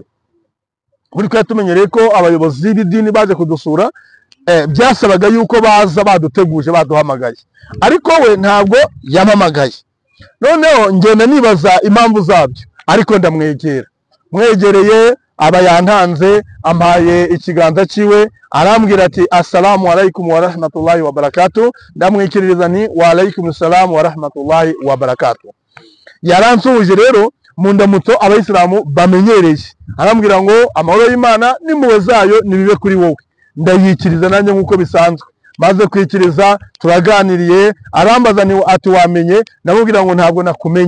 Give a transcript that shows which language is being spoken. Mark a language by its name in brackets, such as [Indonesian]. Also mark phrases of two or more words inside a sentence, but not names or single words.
[Kinyarwanda] Buri kwa tumenyereye ko abayobozi b'idini baje kudusura byasabaga yuko baza baduteguje baduhamagaye, ariko we ntabwo yamamagaye. Noneho ngenda nibaza impamvu zabyo, ariko ndamwegera, mwegereye aba yantanze, ampaye ikiganza ciwe, arambwira ati [Arabic] السلام عليكم ورحمة الله وبركاته. [Kinyarwanda] Ndamwikiririza ni [Arabic] وعليكم السلام ورحمة الله وبركاته. [Kinyarwanda] Yaransuhuje rero mu ndamutso Abayisilamu bamenyereye, arambwira ngo amahoro y'Imana n'impuhwe zayo nibibe kuri wowe. Ndayikiriza nanjye nk'uko bisanzwe, maze kwikiriza turaganiriye, arambaza ati wamenye, ndamubwira ngo ntabwo nakumenye.